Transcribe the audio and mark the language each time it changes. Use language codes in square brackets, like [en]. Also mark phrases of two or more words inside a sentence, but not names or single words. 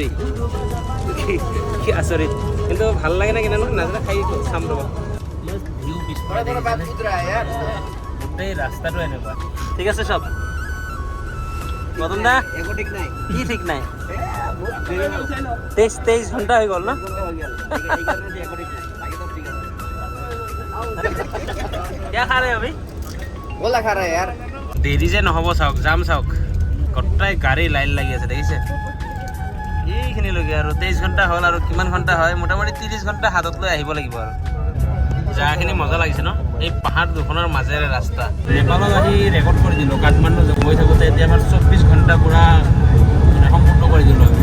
[as] কি আচৰিত, কিন্তু ভাল লাগে না কিনা নাজানে, খাই চাম ৰ'ব। ভিউ গোটেই ৰাস্তাটো এনেকুৱা। ঠিক আছে চব মদন দা, কি ঠিক নাই? 23 ঘণ্টা হৈ গ'ল ন? [hi] क्या खा रहे हो अभी? गोला खा रहा है यार। [as] দেৰি যে নহ'ব চাওক, যাম চাওক, গোটেই গাড়ী লাইন লাগি আছে দেখিছে? এইখিনিলৈকে আৰু 23 ঘণ্টা হ'ল, আৰু কিমান ঘণ্টা হয়? মোটামুটি 30 ঘণ্টা হাতত লৈ আহিব লাগিব আৰু। জেগাখিনি মজা লাগিছে ন? এই পাহাৰ দুখনৰ মাজেৰে ৰাস্তা। নেপালত আহি ৰেকৰ্ড কৰি দিলোঁ, কাঠমাণ্ডু গৈ থাকোঁতে এতিয়া আমাৰ 24 ঘণ্টা পূৰা মানে সম্পূৰ্ণ কৰি দিলোঁ আমি।